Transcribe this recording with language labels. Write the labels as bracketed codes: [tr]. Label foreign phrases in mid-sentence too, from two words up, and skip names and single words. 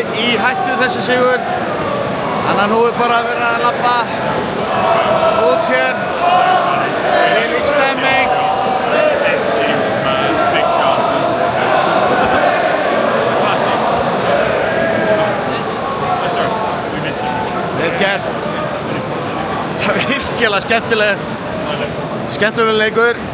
[is] í hættu þessi sigur, þannig að nú er bara að vera að labba út hér Þvílík stemming. [en] Big chances. Classic. Sorry, we missed you. [is] Vel gert. Það er virkilega skemmtilegur leikur.